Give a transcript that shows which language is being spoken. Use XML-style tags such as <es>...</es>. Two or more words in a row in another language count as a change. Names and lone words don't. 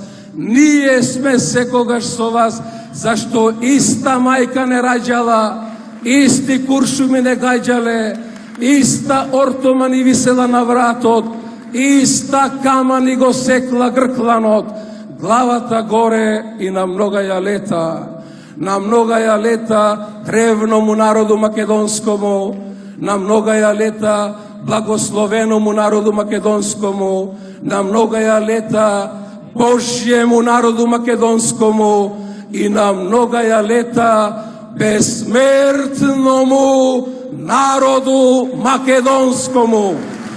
<mk>Ние сме секогаш со вас, зашто иста мајка не раѓала, исти куршуми не гаѓале, иста ортома ни висела на вратот, иста кама ни го секла гркланот. Главата горе и</mk> <cu>на многаја лета, на многаја лета древному народу македонскому, на многаја лета благословеному народу македонскому, на многаја лета Божјему народу македонскому и на многаја лета безсмертному народу македонскому.</cu>